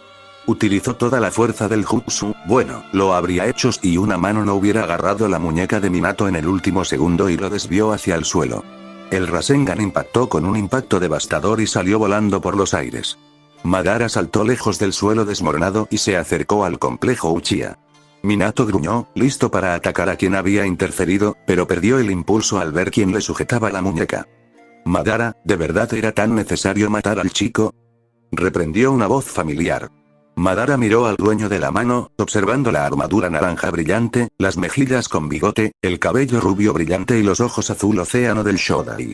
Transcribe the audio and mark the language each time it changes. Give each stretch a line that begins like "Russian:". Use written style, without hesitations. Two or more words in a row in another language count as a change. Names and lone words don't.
Spanish: Utilizó toda la fuerza del jutsu, bueno, lo habría hecho si una mano no hubiera agarrado la muñeca de Minato en el último segundo y lo desvió hacia el suelo. El Rasengan impactó con un impacto devastador y salió volando por los aires. Madara saltó lejos del suelo desmoronado y se acercó al complejo Uchiha. Minato gruñó, listo para atacar a quien había interferido, pero perdió el impulso al ver quién le sujetaba la muñeca. Madara, ¿de verdad era tan necesario matar al chico? Reprendió una voz familiar. Madara miró al dueño de la mano, observando la armadura naranja brillante, las mejillas con bigote, el cabello rubio brillante y los ojos azul océano del Shodai.